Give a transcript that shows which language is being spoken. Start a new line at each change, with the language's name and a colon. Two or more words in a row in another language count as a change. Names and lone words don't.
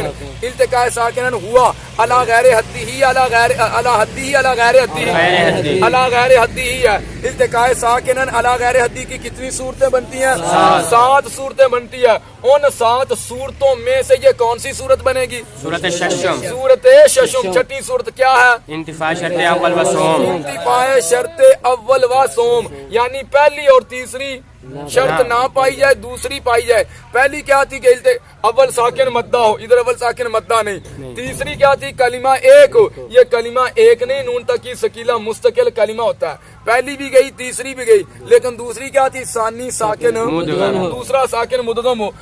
Arabic: التقاء ساکنن ہوا علی غیر حدی ہی، علی غیر علی حدی ہی، علی غیر حدی ہی، علی غیر حدی ہی ہے. التقاء ساکنن علی غیر حدی
Urdu: کی کتنی صورتیں بنتی ہیں؟ 7 صورتیں بنتی ہیں. ان 7 صورتوں میں سے یہ کون سی صورت بنے گی؟ صورت ششم. صورت ششم. چھٹی صورت کیا ہے؟ انتفاع شرط اول و سوم. انتفاع شرط اول و سوم، یعنی پہلی اور تیسری شرط نہ پائی جائے، دوسری پائی جائے. پہلی کیا تھی کہ اول ساکن مدہ ہو، ادھر اول ساکن مدہ نہیں. تیسری کیا تھی؟ کلمہ ایک ہو. یہ کلمہ ایک نہیں، نون تاکید سکیلا مستقل کلمہ ہوتا ہے. پہلی بھی گئی، تیسری بھی گئی، لیکن دوسری کیا تھی؟ ثانی ساکن دوسرا ساکن مدغم ہو.